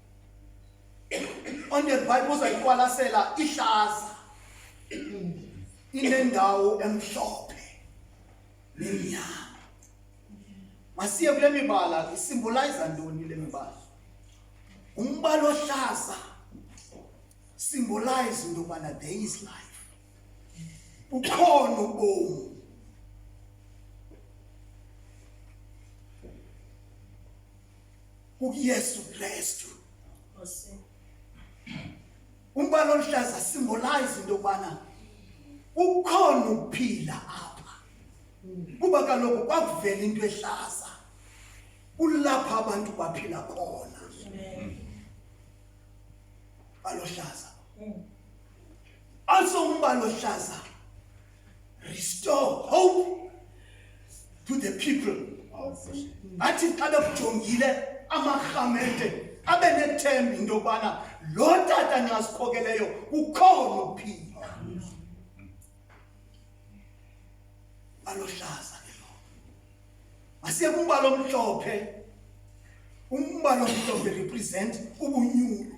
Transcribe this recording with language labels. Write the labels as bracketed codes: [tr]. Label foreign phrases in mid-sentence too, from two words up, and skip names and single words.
[xh] uzayiqwalasela ihlaza inendawo emhlophe nemnyama masiye kule mibala isymbolize ntoni le mibala umbala ohlaza symbolize into yobana [en] there is life [xh] ukhona ubomi uYesu Kristu umbala oluhlaza symbolize into yobana ukhona ukuphila apha kuba kaloku kwakuvela into ehlaza kulapha abantu baphila khona balohlaza also umbala ohlaza [en] restore hope to the people. [xh] Athi xa bekujongile amarhamente abe nethemba into yobana lo tata nxa sikhokeleyo ukhona ukuphila. Balohlaza ke lo. Masiye kumbalo omhlophe. Umbalo omhlophe represent ubunyulu.